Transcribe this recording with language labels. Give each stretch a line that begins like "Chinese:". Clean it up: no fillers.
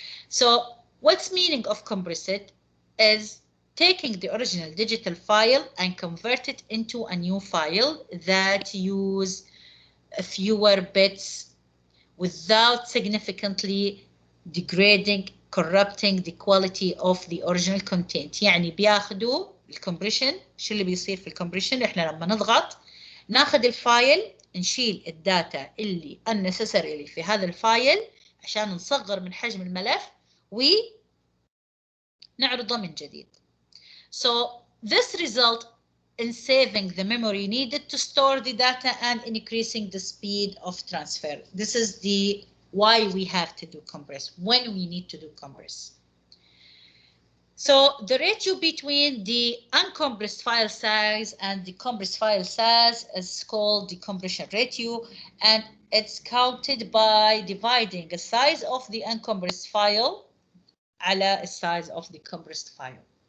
English: So what's meaning of compress it is taking the original digital file and convert it into a new file that use fewer bits without significantly degrading, corrupting the quality of the original content.
Arabic: يعني بياخدوا الكمبريشن. شو اللي بيصير في الكمبريشن؟ احنا لما نضغط ناخذ الفايل، نشيل الداتا اللي unnecessary في هذا الفايل عشان نصغر من حجم الملف ونعرضه من جديد.
English: So this result in saving the memory needed to store the data and increasing the speed of transfer. This is the why we have to do compress, when we need to do compress. So the ratio between the uncompressed file size and the compressed file size is called the compression ratio, and it's counted by dividing the size of the uncompressed file
Arabic: على
English: the size of the compressed file.